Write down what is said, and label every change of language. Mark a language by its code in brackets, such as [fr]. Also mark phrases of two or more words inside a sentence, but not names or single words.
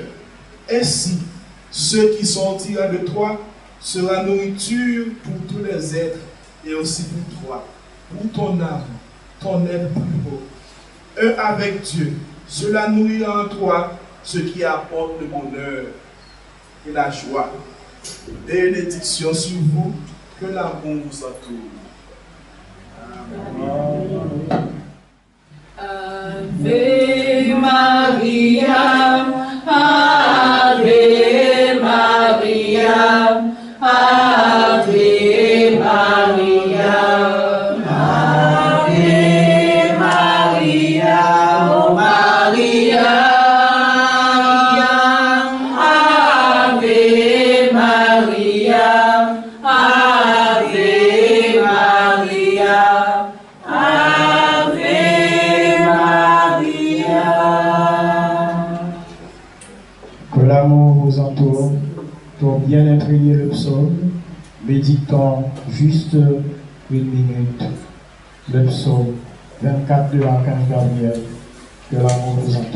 [fr] Ainsi, ceux qui sortiront de toi sera nourriture pour tous les êtres et aussi pour toi, pour ton âme, ton être plus haut. Un avec Dieu, cela nourrira en toi ce qui apporte le bonheur et la joie. Bénédiction sur vous, que l'amour vous entoure. Amen. [la] Ave Maria, Ave Maria, Ave Maria, Ave Maria, oh Maria, Ave Maria, Ave Maria, Ave Maria. [fr] Que l'amour vous entoure. Pour bien imprégner le psaume, méditons juste une minute le psaume 24 de l'archange Gabriel. Que l'amour vous entoure.